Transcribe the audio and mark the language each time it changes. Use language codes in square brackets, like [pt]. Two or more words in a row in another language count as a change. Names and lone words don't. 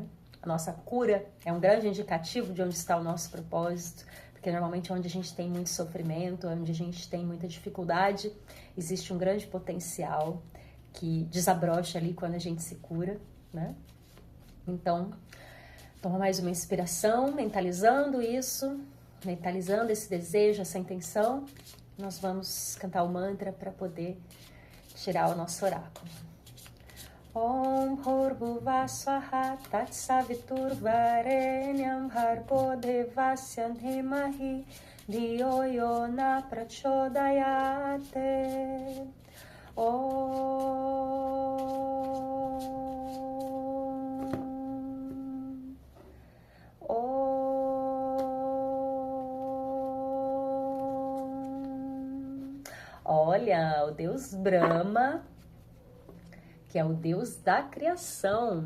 [pt] A nossa cura é um grande indicativo de onde está o nosso propósito, porque normalmente onde a gente tem muito sofrimento, onde a gente tem muita dificuldade, existe um grande potencial que desabrocha ali quando a gente se cura, né? Então, toma mais uma inspiração, mentalizando isso, mentalizando esse desejo, essa intenção. Nós vamos cantar o mantra para poder tirar o nosso oráculo. [sa] ओम भूर्भुवः स्वाहा तत् सवितुर्वरेण्यं भर्गो देवस्य धीमहि धियो यो न प्रचोदयते. [pt] Olha, o deus Brahma, que é o deus da criação.